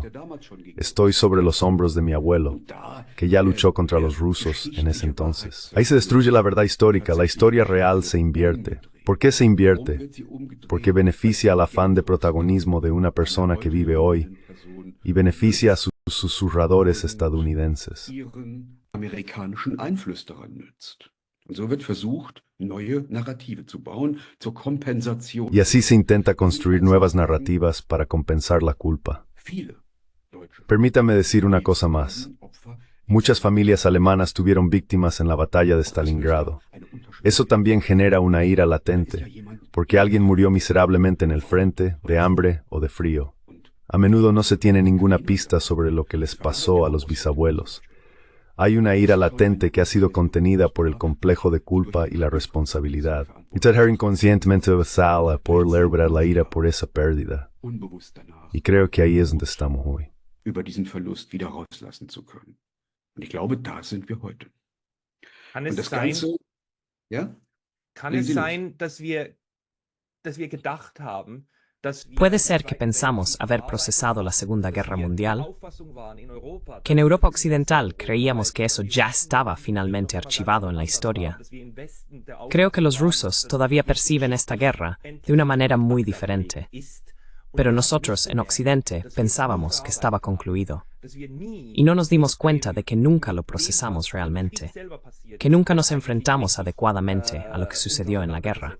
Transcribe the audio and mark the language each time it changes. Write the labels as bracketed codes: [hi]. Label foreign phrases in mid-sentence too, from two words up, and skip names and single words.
[es] Estoy sobre los hombros de mi abuelo, que ya luchó contra los rusos en ese entonces. Ahí se destruye la verdad histórica, la historia real se invierte. ¿Por qué se invierte? Porque beneficia al afán de protagonismo de una persona que vive hoy y beneficia a sus susurradores estadounidenses. [de] Amerikanischen Einfluss daran nützt. Und so wird versucht, neue Narrative zu bauen zur Kompensation. [es] Y así se intenta construir nuevas narrativas para compensar la culpa. Permítame decir una cosa más. Muchas familias alemanas tuvieron víctimas en la batalla de Stalingrado. Eso también genera una ira latente, porque alguien murió miserablemente en el frente, de hambre o de frío. A menudo no se tiene ninguna pista sobre lo que les pasó a los bisabuelos. Hay una ira latente que ha sido contenida por el complejo de culpa y la responsabilidad. Y tratar inconscientemente sala por liberar la ira por esa pérdida. Y creo que ahí es donde estamos hoy. [de] Über diesen Verlust wieder rauslassen zu können. Und ich glaube, da sind wir heute. Kann Und es das sein, Ganze, ja? kann Legen es Sie los. sein, dass wir gedacht haben, dass wir [es] Puede ser [de] im [es] que [de] Zweiten [es] pensamos [de] Weltkrieg [es] haber [de] der [es] procesado la Segunda Guerra [de] Auffassung [es] Mundial, [de] waren in Europa, [es] que en [de] dass [es] Europa [de] wir [es] Occidental creíamos que eso ya estaba finalmente archivado en la historia. Creo que los rusos todavía perciben esta guerra de una manera muy diferente, pero nosotros en Occidente pensábamos que estaba concluido. Y no nos dimos cuenta de que nunca lo procesamos realmente, que nunca nos enfrentamos adecuadamente a lo que sucedió en la guerra.